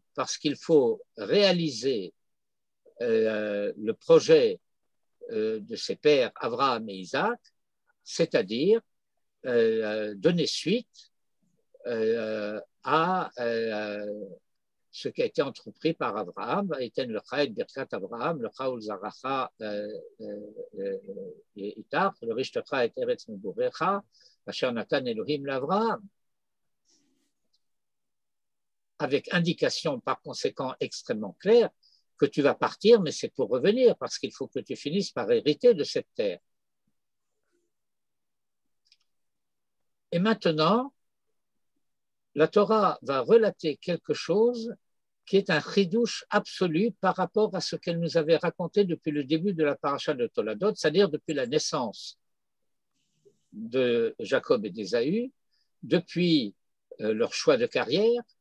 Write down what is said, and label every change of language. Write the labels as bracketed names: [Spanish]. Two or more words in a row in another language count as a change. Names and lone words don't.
[French] Parce qu'il faut réaliser le projet de ses pères Abraham et Isaac, c'est-à-dire donner suite à ce qui a été entrepris par Abraham, [Hebrew] אתן לך את ברכת אברהם לך ולזרעך אתך לרשתך את ארץ מגריך אשר נתן אלהים לאברהם. [French] avec indication par conséquent extrêmement claire que tu vas partir, mais c'est pour revenir, parce qu'il faut que tu finisses par hériter de cette terre. Et maintenant, la Torah va relater quelque chose qui est un chidouche absolu par rapport à ce qu'elle nous avait raconté depuis le début de la paracha de Toladot, c'est-à-dire depuis la naissance de Jacob et d'Ésaü, depuis leur choix de carrière,